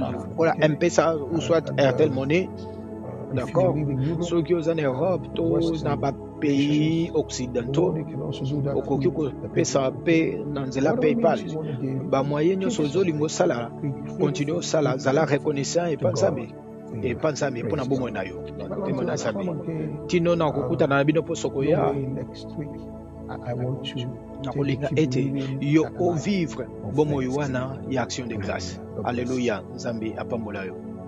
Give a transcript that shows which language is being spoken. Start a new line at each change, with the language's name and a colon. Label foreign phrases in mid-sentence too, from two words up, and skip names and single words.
English: platform.
Lingala: kola
English: Okay?
French: mpesa ou soit airtel money
English: If you
French: d'accord
English: live in Europe,
Lingala: soki oza na europe to na
English: Western
Lingala: bapays
English: nations,
French: occidentaux
English: you can also do that
Lingala: okoki
English: through the
Lingala: kopesa
English: PayPal.
Lingala: mpe na nzela
English: Whatever
Lingala: paypal
English: means you want to give,
Lingala: bamoye
English: give
Lingala: nyonso
English: something.
Lingala: ozolinga osala
English: Be
French: continue
English: grateful.
Lingala: osala
English: Be
Lingala: zala
English: thankful
French: reconnaissant
English: to
Lingala: epa
English: God
Lingala: nzambe
English: for your
Lingala: epa
English: life.
Lingala: nzambe mpo na
English: Praise
Lingala: bomoi
English: God.
Lingala: na yo
English: Well,
Lingala: pembo na
English: until I
Lingala: nzambe
English: come again,
Lingala: tino na kokutana na bino mposo
English: no
Lingala: koya
English: way next week, I want to
Lingala: nakolinga
English: keep
Lingala: ete
English: living
Lingala: yo
English: that life
Lingala: ovivre
English: of
Lingala: bomoi
English: thanksgiving.
Lingala: wana ya
French: action de grâce
English: Hallelujah. God bless you.
Lingala: alleluya nzambe apambola yo